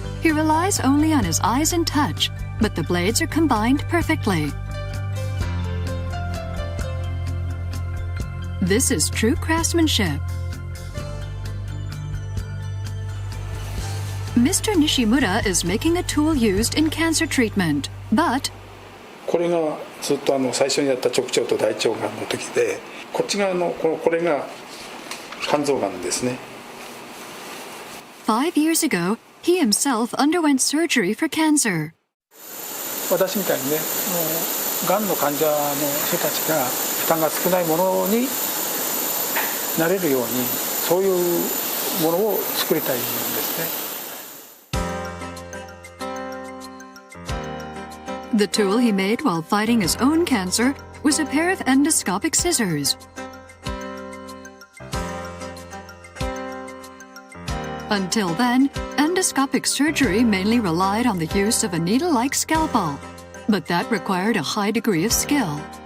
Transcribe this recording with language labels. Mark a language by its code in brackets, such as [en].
[en] He relies only on his eyes and touch, but the blades are combined perfectly. This is true craftsmanship. Mr. Nishimura is making a tool used in cancer treatment, but [ja] これがずっと最初にやった直腸と大腸がんの時で、こっち側のこれが肝臓がんですね。 [en] 5 years ago, he himself underwent surgery for cancer. [ja] 私みたいにね、がんの患者の人たちが負担が少ないものになれるように、そういうものを作りたいんですね。 [en] The tool he made while fighting his own cancer was a pair of endoscopic scissors. Until then, endoscopic surgery mainly relied on the use of a needle-like scalpel, but that required a high degree of skill.